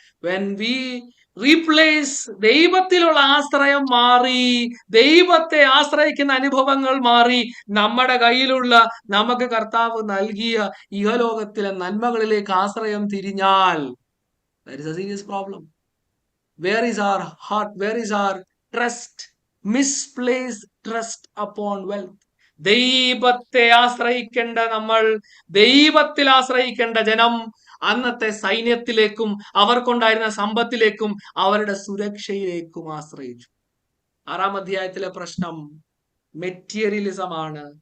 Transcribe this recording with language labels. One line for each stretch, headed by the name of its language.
English: when we replace,
Malayalam: ദൈവത്തിലുള്ള ആശ്രയം മാറി, ദൈവത്തെ ആശ്രയിക്കുന്ന അനുഭവങ്ങൾ മാറി, നമ്മുടെ കയ്യിലുള്ള നമുക്ക് കർത്താവ് നൽകിയ ഇഹലോകത്തിലെ നന്മകളിലേക്ക് ആശ്രയം തിരിഞ്ഞാൽ,
English: there is a serious problem. Where is our heart? Where is our trust? Misplaced trust upon wealth.
Malayalam: ദൈവത്തെ ആശ്രയിക്കേണ്ട നമ്മൾ, ദൈവത്തിൽ ആശ്രയിക്കേണ്ട ജനം അന്നത്തെ സൈന്യത്തിലേക്കും അവർക്കുണ്ടായിരുന്ന സമ്പത്തിലേക്കും അവരുടെ സുരക്ഷയിലേക്കും ആശ്രയിച്ചു. 6-ാം അധ്യായത്തിലെ പ്രശ്നം മെറ്റീരിയലിസമാണ്,